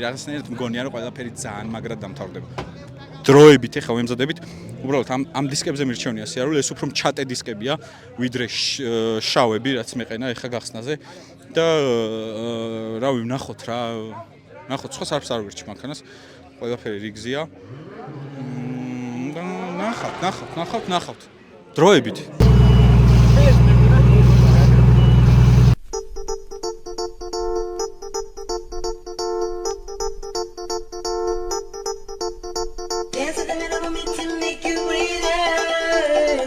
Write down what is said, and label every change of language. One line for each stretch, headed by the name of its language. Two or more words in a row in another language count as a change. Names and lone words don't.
Georgian: რაღაცნაირად მგონია რომ ყველაფერი ძალიან მაგრად დამთავრდება. დროებით ეხლა ვემზადებით, უბრალოდ ამ დისკებზე მირჩევნია სიარული, ეს უფრო მჩატე დისკებია, ვიდრე შავები, რაც მეყენა ეხლა გახსნაზე და რავი, ვნახოთ რა, ნახოთ, სხვა სარფს არ ვირჩი მანქანას. ყველაფერი რიგზია. ნახავთ. დროებით.
English: Dance in the middle of me to make you breathe out.